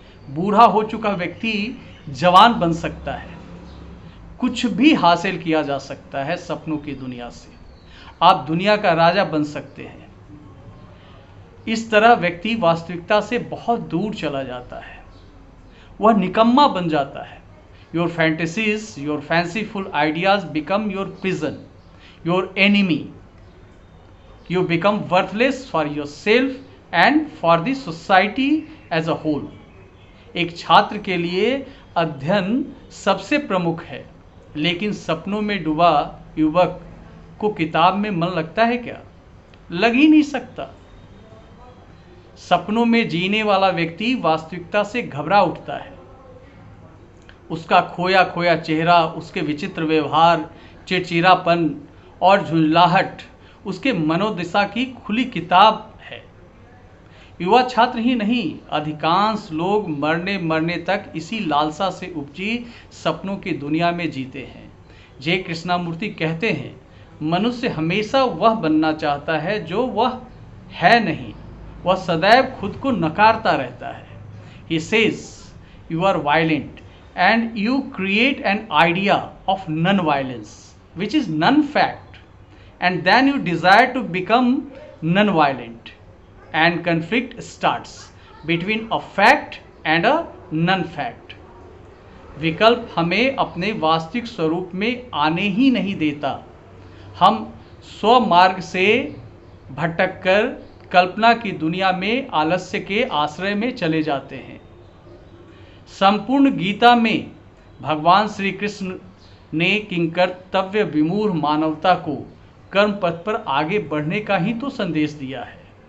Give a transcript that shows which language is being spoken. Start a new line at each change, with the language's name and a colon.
Hindi: बूढ़ा हो चुका व्यक्ति जवान बन सकता है। कुछ भी हासिल किया जा सकता है सपनों की दुनिया से। आप दुनिया का राजा बन सकते हैं। इस तरह व्यक्ति वास्तविकता से बहुत दूर चला जाता है। वह निकम्मा बन जाता है।
English: Your fantasies, your fanciful ideas become your prison, your enemy. You become worthless for yourself and for the society as a whole.
Hindi: एक छात्र के लिए अध्ययन सबसे प्रमुख है, लेकिन सपनों में डूबा युवक को किताब में मन लगता है क्या? लग ही नहीं सकता। सपनों में जीने वाला व्यक्ति वास्तविकता से घबरा उठता है। उसका खोया खोया चेहरा, उसके विचित्र व्यवहार, चिड़चिड़ापन और झुंझलाहट उसके मनोदशा की खुली किताब है। युवा छात्र ही नहीं, अधिकांश लोग मरने मरने तक इसी लालसा से उपजी सपनों की दुनिया में जीते हैं। जे कृष्णामूर्ति कहते हैं, मनुष्य हमेशा वह बनना चाहता है जो वह है नहीं। वह सदैव खुद को नकारता रहता है।
English: He says, you are violent and you create an idea of non-violence, which is non-fact, and then you desire to become non-violent, and conflict starts between a fact and a non-fact.
Hindi: विकल्प हमें अपने वास्तविक स्वरूप में आने ही नहीं देता। हम स्वमार्ग से भटककर कल्पना की दुनिया में आलस्य के आश्रय में चले जाते हैं। संपूर्ण गीता में भगवान श्री कृष्ण ने किंकर्तव्य विमूढ़ मानवता को कर्म पथ पर आगे बढ़ने का ही तो संदेश दिया है।